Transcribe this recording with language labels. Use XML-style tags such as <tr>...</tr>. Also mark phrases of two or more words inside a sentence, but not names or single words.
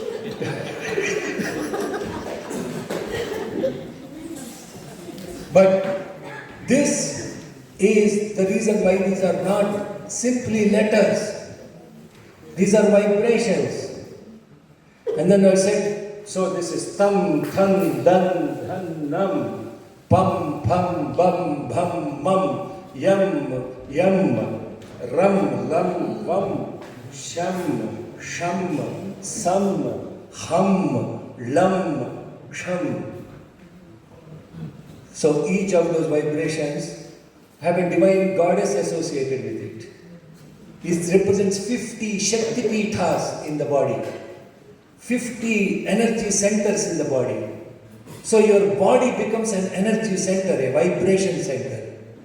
<en>But this is the reason why these are not simply letters. These are vibrations. And then I said, so this is</en> <sa>thum, thun, dun, dhan, nam, pum, pum, bum, bum, mum, yum, ram, lam, vum, sham, sam, hum, lam, sham.</sa> <en>So each of those vibrations have a divine goddess associated with it. It represents 50 Shakti Pithas in the body, 50 energy centers in the body. So your body becomes an energy center, a vibration center.</en>